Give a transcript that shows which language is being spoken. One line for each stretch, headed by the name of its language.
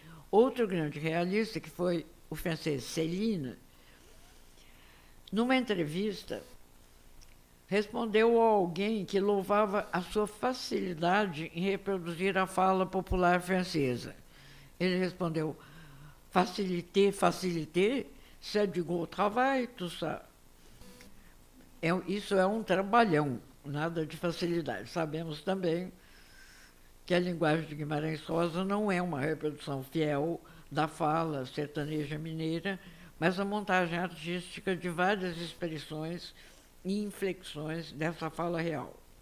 Portuguese: Outro grande realista, que foi o francês Céline, numa entrevista, respondeu a alguém que louvava a sua facilidade em reproduzir a fala popular francesa. Ele respondeu:
French: facilité, facilité, c'est du gros travail, tout ça.
Portuguese: Isso é um trabalhão, nada de facilidade. Sabemos também que a linguagem de Guimarães Rosa não é uma reprodução fiel da fala sertaneja mineira, mas a montagem artística de várias expressões e inflexões dessa fala real.